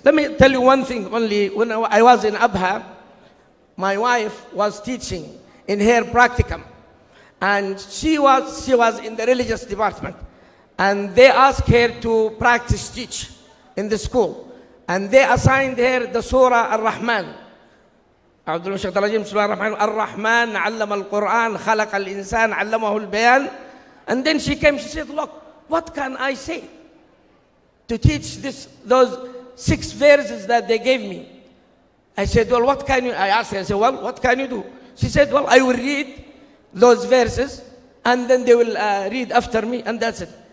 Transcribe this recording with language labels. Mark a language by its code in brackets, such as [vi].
[en] Let me tell you one thing only. When I was in Abha, my wife was teaching in her practicum, and she was in the religious department, and they asked her to practice teach in the school, and they assigned her the Surah Ar-Rahman. [ar] أعوذ بالله من الشيطان الرجيم. بسم الله الرحمن الرحيم. الرحمن علم القرآن خلق الإنسان علمه البيان. [en] And then she came, she said, look, what can I say to teach those 6 verses that they gave me? I said, well, what can you, I asked her, I said, well, what can you do? She said, well, I will read those verses and then they will read after me, and that's it.